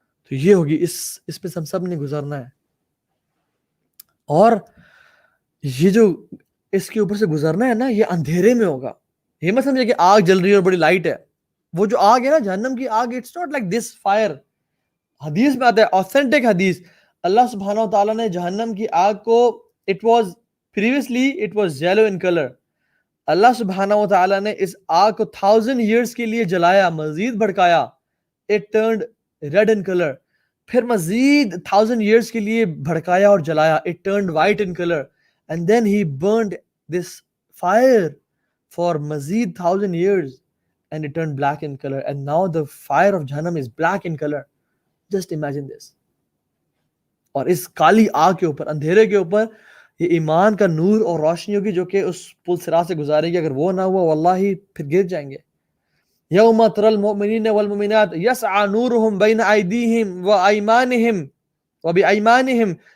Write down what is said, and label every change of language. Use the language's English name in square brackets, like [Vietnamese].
[Urdu] تو یہ ہوگی، اس پہ ہم سب نے گزرنا ہے. اور یہ جو اس کے اوپر سے گزرنا ہے نا، یہ اندھیرے میں ہوگا. یہ مت سمجھے کہ آگ جل رہی ہے اور بڑی لائٹ ہے. وہ جو آگ ہے نا جہنم کی آگ، [English] It's not like this fire. [Urdu] حدیث میں آتا ہے، آتھینٹک حدیث، اللہ سبحانہ و تعالیٰ نے جہنم کی آگ کو [English] It was previously it was yellow in color. [Urdu] اللہ سبحانہ و تعالیٰ نے اس آگ کو 1000 years کے لیے جلایا، مزید بھڑکایا. [English] It turned red in color. [Urdu] پھر مزید 1000 years کے لیے بھڑکایا اور جلایا. [English] It turned white in color. And then he burned this fire for مزید 1000 years and it turned black in color. And now the fire of Jahannam is black in color. Just imagine this. [Urdu] اور اس کالی آگ کے اوپر، اندھیرے کے اوپر یہ ایمان کا نور اور روشنی ہوگی جو کہ اس پل صراط سے گزارے گی. اگر وہ نہ ہوا واللہ پھر گر جائیں گے. [Arabic] یوم تری المؤمنین والمؤمنات یسعی نورہم بین ایدیہم وایمانہم وبایمانہم.